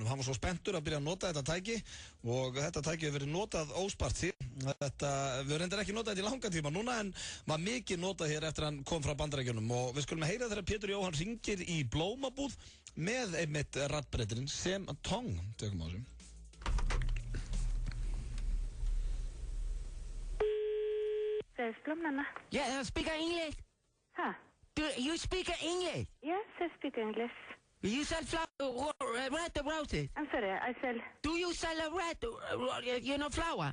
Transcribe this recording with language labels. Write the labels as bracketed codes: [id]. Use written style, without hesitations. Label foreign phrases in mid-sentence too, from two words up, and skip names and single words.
[is] Hann var svo spenntur að byrja að nota þetta tæki, og þetta tæki hefur verið notað óspart síðan. Við reyndar ekki notað þetta í langa tíma núna, en var mikið notað hér eftir hann kom frá Bandaríkjunum. Og við skulum heyra þegar Pétur Jóhann ringir í blómabúð með einmitt raddbreytirinn sem Tong. Tökum á þessum. [en] There's Blomnana. Yeah, speak English. Huh? Do you speak English? Yes, I speak English. You sell red roses? I'm sorry, I sell... Do you sell a red, flower?